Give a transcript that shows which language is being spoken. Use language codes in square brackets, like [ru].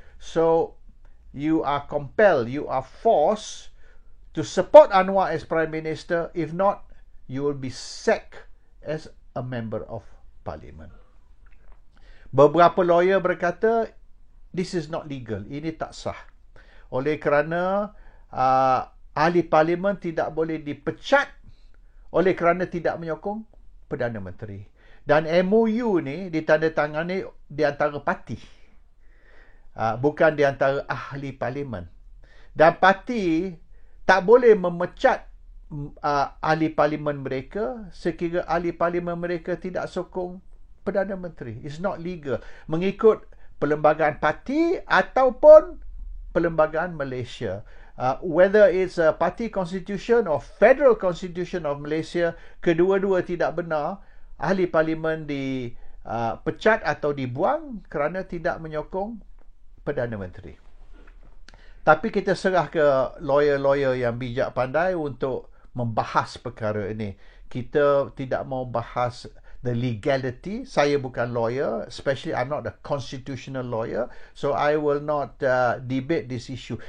[en] So, you are compelled, you are forced to support Anwar as Prime Minister. If not, you will be sacked as a member of Parliament. [ms] Beberapa lawyer berkata, [en] this is not legal. [ms] Ini tak sah. Oleh kerana ahli Parlimen tidak boleh dipecat oleh kerana tidak menyokong Perdana Menteri. Dan MOU ni ditandatangani di antara parti, bukan di antara ahli parlimen. Dan parti tak boleh memecat ahli parlimen mereka sekira ahli parlimen mereka tidak sokong Perdana Menteri. [en] It's not legal. [ms] Mengikut perlembagaan parti ataupun perlembagaan Malaysia. [en] Whether it's a party constitution or federal constitution of Malaysia, [ms] kedua-dua tidak benar. Ahli parlimen dipecat atau dibuang kerana tidak menyokong Perdana Menteri. Tapi kita serah ke lawyer-lawyer yang bijak pandai untuk membahas perkara ini. Kita tidak mau bahas [en] the legality. Saya bukan lawyer, especially I'm not a constitutional lawyer, so I will not debate this issue.